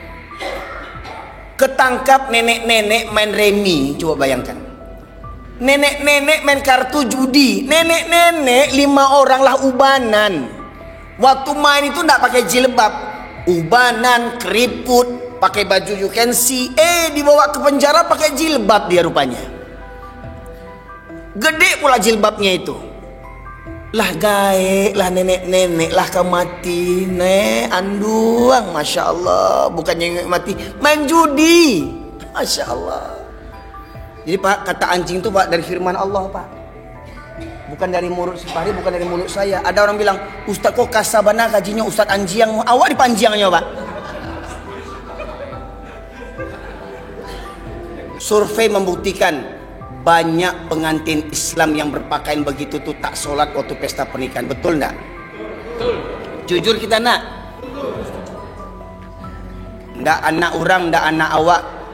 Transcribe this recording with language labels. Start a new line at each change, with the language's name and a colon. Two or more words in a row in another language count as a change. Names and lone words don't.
Indonesian: Ketangkap nenek-nenek main remi, coba bayangkan. Nenek-nenek main kartu judi. Nenek-nenek 5 orang lah ubanan. Waktu main itu ndak pakai jilbab, ubanan, keriput, pakai baju
English: you can see.
Indonesian: Dibawa ke penjara pakai jilbab dia rupanya. Gede pula jilbabnya itu.
Minangkabau: Lah gaek lah nenek-nenek lah kau mati anduang,
Arabic: ما شاء الله,
Minangkabau: bukannya mati main judi,
Arabic: ما شاء الله.
Indonesian: Jadi Pak, kata anjing itu Pak dari firman Allah Pak, bukan dari mulut Supari, bukan dari mulut saya. Ada orang bilang,
Minangkabau: Ustaz kok kasabana kajinya Ustaz anjiang, awak dipanjiangnya Pak.
Indonesian: Survei membuktikan banyak pengantin Islam yang berpakaian begitu tuh tak sholat waktu pesta pernikahan. Betul enggak? Betul. Jujur kita nak? Enggak anak orang, enggak anak awak.